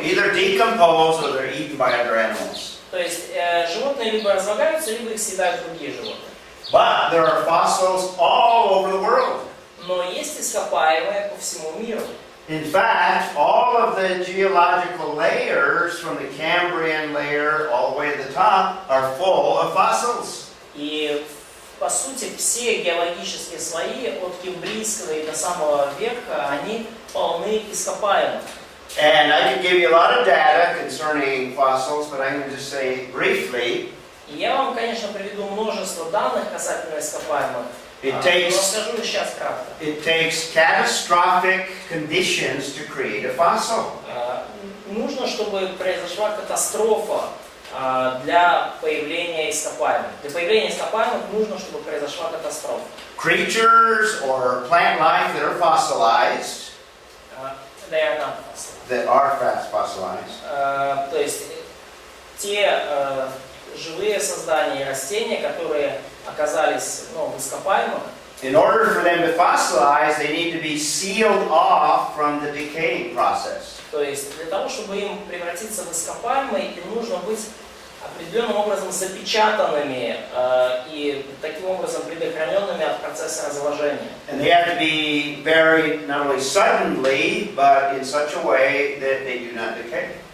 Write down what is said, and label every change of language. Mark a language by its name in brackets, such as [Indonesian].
[English] Either decompose or they're eaten by other animals. [Russian] То есть животные либо разлагаются, либо их съедают другие животные. [English] But there are fossils all over the world. [Russian] Но есть ископаемые по всему миру. [English] In fact, all of the geological layers from the Cambrian layer all the way to the top are full of fossils. [Russian] И по сути все геологические слои от Кембрийского и до самого верха, они полны ископаемых. [English] And I could give you a lot of data concerning fossils, but I'm going to just say briefly. [Russian] И я вам, конечно, приведу множество данных касательно ископаемых. [English] It [Russian] Но [English] takes [Russian] расскажу сейчас кратко. [English] catastrophic conditions to create a fossil. [Russian] Нужно, чтобы произошла катастрофа для появления ископаемых. Для появления ископаемых нужно, чтобы произошла катастрофа. [English] Creatures or plant life that are fossilized, They are not fossilized. that are fossilized, [Russian] То есть те живые создания и растения, которые оказались в ископаемых, [English] in order for them to fossilize, they need to be sealed off from the decaying process. [Russian] то есть для того, чтобы им превратиться в ископаемые, им нужно быть определенным образом запечатанными и таким образом предохраненными от процесса разложения. [English] And they have to be buried not only suddenly, but in such a way that they do not decay.